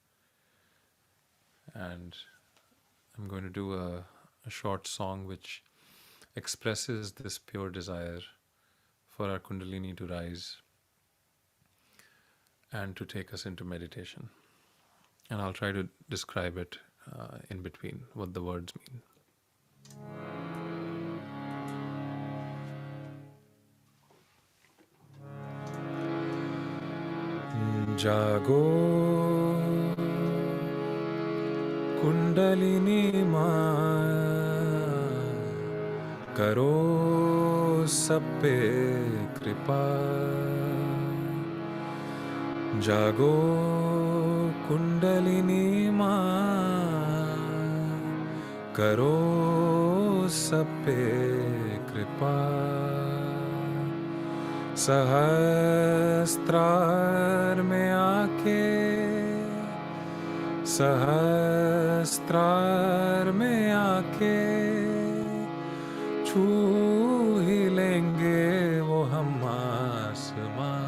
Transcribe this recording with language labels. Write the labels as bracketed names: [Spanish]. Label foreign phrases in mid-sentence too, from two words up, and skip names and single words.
[English] And I'm going to do a short song which expresses this pure desire for our Kundalini to rise and to take us into meditation. And I'll try to describe it in between, what the words mean. [Hindi] जागो कुंडलिनी माँ करो सब पे कृपा. जागो कुंडलिनी माँ करो सब पे कृपा. सहस्त्रार में आके सहस्त्रार में आके छू ही लेंगे वो हम आसमां.